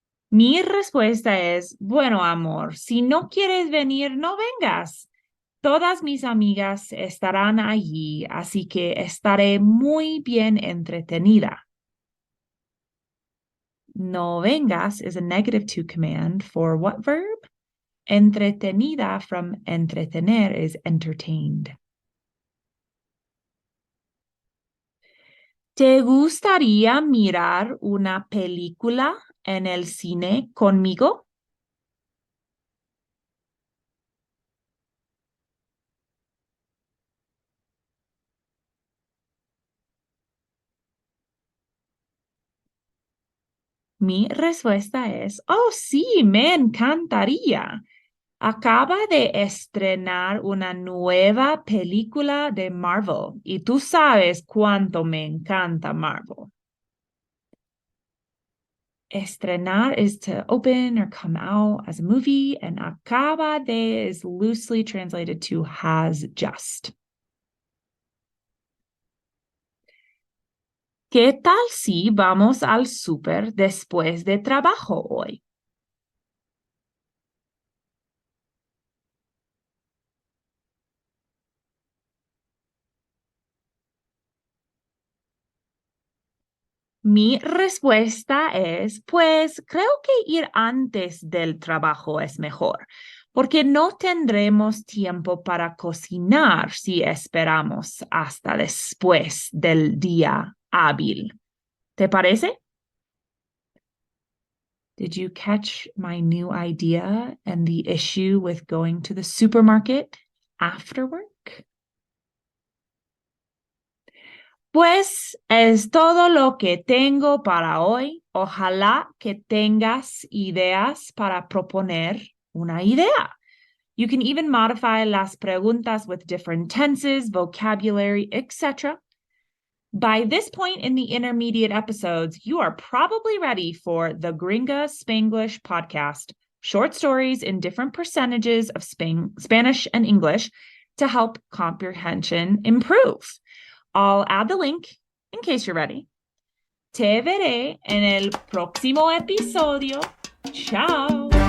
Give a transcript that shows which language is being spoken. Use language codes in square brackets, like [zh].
[es] Mi respuesta es, bueno, amor, si no quieres venir, no vengas. Todas mis amigas estarán allí, así que estaré muy bien entretenida. No vengas [en] is a negative to command for what verb? Entretenida from entretener is entertained. [es] ¿Te gustaría mirar una película en el cine conmigo? Mi respuesta es, oh sí, me encantaría. Acaba de estrenar una nueva película de Marvel y tú sabes cuánto me encanta Marvel. [en] Estrenar is to open or come out as a movie, and [es] acaba de [en] is loosely translated to has just. [es] ¿Qué tal si vamos al súper después de trabajo hoy? Mi respuesta es, pues creo que ir antes del trabajo es mejor, porque no tendremos tiempo para cocinar si esperamos hasta después del día hábil. ¿Te parece? [en] Did you catch my new idea and the issue with going to the supermarket after work? [es] Pues es todo lo que tengo para hoy. Ojalá que tengas ideas para proponer una idea. [en] You can even modify [es] las preguntas [en] with different tenses, vocabulary, etc. By this point in the intermediate episodes, you are probably ready for the Gringa Spanglish podcast, short stories in different percentages of Spanish and English to help comprehension improve. I'll add the link in case you're ready. [es] Te veré en el próximo episodio. Ciao.